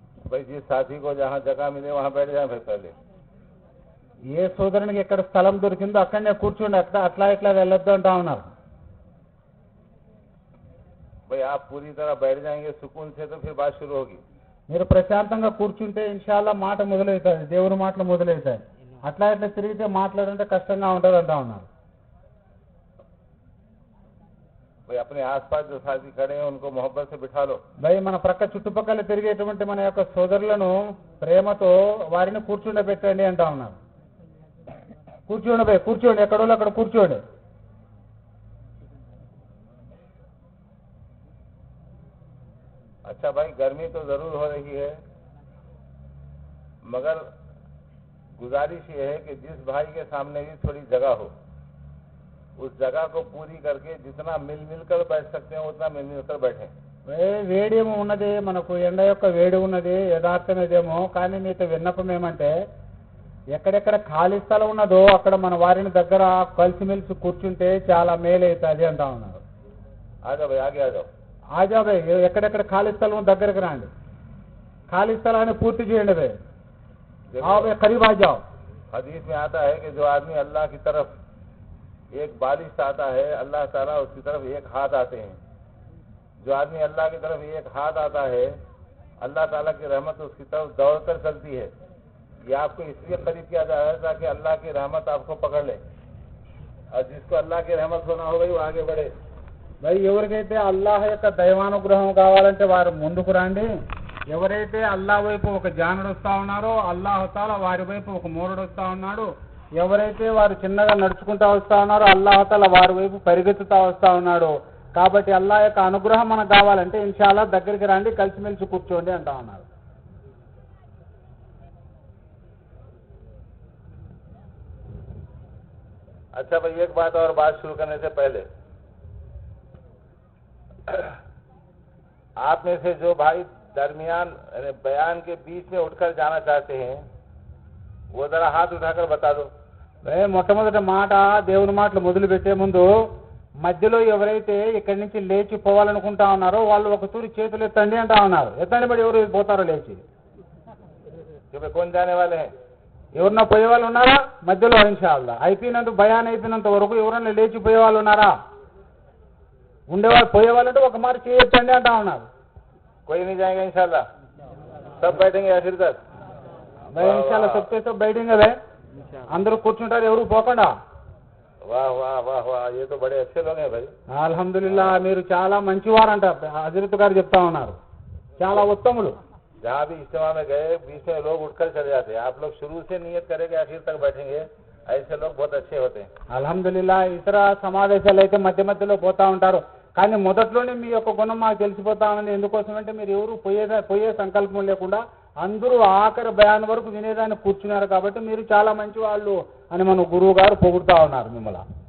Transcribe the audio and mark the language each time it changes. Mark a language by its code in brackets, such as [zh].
[hi] भाई जिस साथी को जहाँ जगह मिले वहाँ बैठ जाए भाई पहले। [te] ఏ సోదరునికి ఎక్కడ స్థలం దొరికిందో అక్కడనే కూర్చోండి, అట్లా ఇట్లా వెళ్ళొద్దు అంటా ఉన్నారు. [hi] भाई आप पूरी तरह बैठ जाएंगे सुकून से तो फिर बात शुरू होगी। [te] మీరు ప్రశాంతంగా కూర్చుంటే ఇన్షాల్లా మాట మొదలవుతుంది, దేవుని మాటలు మొదలవుతాయి. అట్లా ఇట్లా తిరిగితే మాట్లాడంటే కష్టంగా ఉంటుంది అంటా ఉన్నారు. [hi] भाई अपने आसपास जो साथी खड़े हैं उनको मोहब्बत से बिठा लो। [te] భయ్ మన ప్రక్క చుట్టుపక్కల తిరిగేటువంటి మన యొక్క సోదరులను ప్రేమతో వారిని కూర్చుండబెట్టండి అంటా ఉన్నారు. కూర్చోండి భయ్, కూర్చోండి, ఎక్కడో అక్కడ కూర్చోండి. [hi] अच्छा भाई गर्मी तो जरूर हो रही है, मगर गुजारिश ये है कि जिस भाई के सामने भी थोड़ी जगह हो, उस जगह को पूरी करके जितना मिल कर बैठ सकते हैं उतना मिल कर बैठें। [te] వేడి ఏమో ఉన్నది, మనకు ఎండ యొక్క వేడి ఉన్నది, యథార్థమేదేమో. కానీ మీతో విన్నపం ఏమంటే ఎక్కడెక్కడ ఖాళీ స్థలం ఉన్నదో అక్కడ మన వారిని దగ్గర కలిసిమెలిసి కూర్చుంటే చాలా మేలు అవుతుంది అంటా ఉన్నారు. [hi] आजा भाई आगे आ जाओ। ఆజా భయ్, [te] ఎక్కడెక్కడ ఖాళీ స్థలం దగ్గరకు రండి, ఖాళీ స్థలాన్ని పూర్తి చేయండి భయ్. [hi] आओ भाई करीब आ जाओ। हदीस में आता है कि जो आदमी अल्लाह की तरफ एक बारिश आता है, अल्लाह ताला उसकी तरफ एक हाथ आते हैं। जो आदमी अल्लाह की तरफ एक हाथ आता है, अल्लाह ताला की रहमत उसकी तरफ दौड़कर चलती है। ये आपको इसलिए करीब किया जा रहा है ताकि अल्लाह की रहमत आपको पकड़ ले, और जिसको अल्लाह की रहमत होना हो गई वो आगे बढ़े। [te] మరి ఎవరికైతే అల్లాహ్ యొక్క దైవానుగ్రహం కావాలంటే వారు ముందుకు రండి. ఎవరైతే అల్లాహ్ వైపు ఒక జానుడు వస్తా ఉన్నారో అల్లాహ్ తాలా వారి వైపు ఒక మూరుడు వస్తా ఉన్నాడు. ఎవరైతే వారు చిన్నగా నడుచుకుంటా వస్తా ఉన్నారో అల్లాహ్ తాలా వారి వైపు పరిగెత్తుతా వస్తా ఉన్నాడు. కాబట్టి అల్లాహ్ యొక్క అనుగ్రహం మనకు కావాలంటే ఇన్షాల్లా దగ్గరికి రండి, కలిసిమెలిసి కూర్చోండి అంటా ఉన్నారు. [hi] अच्छा भाई एक बात और, बात शुरू करने से पहले आप में से जो भाई दरमियान बयान के बीच में उठकर जाना चाहते हैं वो जरा हाथ उठाकर बता दो। [te] మొట్టమొదటి మాట దేవుని మాటలు మొదలు పెట్టే ముందు మధ్యలో ఎవరైతే ఇక్కడి నుంచి లేచి పోవాలనుకుంటా ఉన్నారో వాళ్ళు ఒక తూరి చేతులు ఎత్తండి అంటా ఉన్నారు. ఎత్తండి బట్టి ఎవరు పోతారో లేచి. [hi] कौन जाने वाले हैं? [te] ఎవరన్నా పోయే వాళ్ళు ఉన్నారా మధ్యలో? ఇన్షాల్లా అయిపోయినంత బయాన్ అయిపోయినంత వరకు ఎవరన్నా లేచిపోయే వాళ్ళు ఉన్నారా? ఉండేవాళ్ళు పోయేవాళ్ళంటే ఒక మాట చేయొచ్చండి అంటా ఉన్నారు. [hi] कोई नहीं जाएगा इंशाल्लाह, सब बैठेंगे आखिर तक। [te] ఇన్షాల్లా [hi] సబ్కే సబ్ బైఠేంగే భయ్, [te] అందరూ కూర్చుంటారు, ఎవరు పోకుండా. [hi] वाह वाह वाह वाह, ये तो बड़े अच्छे लोग हैं भाई। [te] అల్హమ్దులిల్లా, మీరు చాలా మంచివారంట. హజరత్ గారు చెప్తా ఉన్నారు, చాలా ఉత్తములు. [hi] जहाँ भी इज्तिमा में गए बीच में लोग उठकर चले जाते हैं, आप लोग शुरू से नियत करेंगे आखिर तक बैठेंगे, ऐसे लोग बहुत अच्छे होते हैं। [te] అల్హమ్దులిల్లా, ఇతర సమావేశాలు అయితే మధ్య మధ్యలో పోతా ఉంటారు, కానీ మొదట్లోనే మీ యొక్క గుణం మాకు తెలిసిపోతా ఉంది. ఎందుకోసం అంటే మీరు ఎవరు పోయే సంకల్పం లేకుండా అందరూ ఆఖరి బయాన్ వరకు వినేదాన్ని కూర్చున్నారు. కాబట్టి మీరు చాలా మంచి వాళ్ళు అని మన గురువు గారు పొగుడుతా ఉన్నారు మిమ్మల్ని.